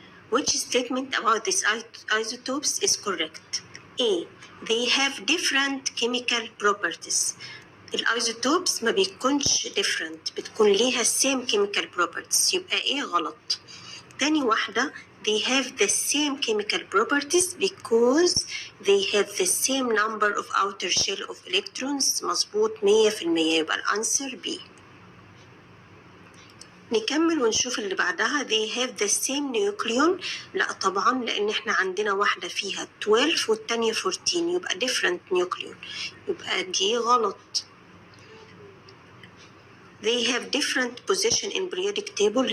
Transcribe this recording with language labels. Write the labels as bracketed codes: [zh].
[en] Which statement about these isotopes is correct? A. They have different chemical properties. [ar] الisotopes ما بيكونش different، بتكون ليها [en] same chemical properties، [ar] يبقى ايه غلط. تاني واحدة [en] they have the same chemical properties because they have the same number of outer shell of electrons. [ar] مظبوط 100%، يبقى الانسر B. نكمل ونشوف اللي بعدها [en] they have the same nucleon. [ar] لا طبعا، لان احنا عندنا واحدة فيها 12 والتانية 14، يبقى [en] different nucleon، [ar] يبقى دي غلط. [en] they have different position in periodic table.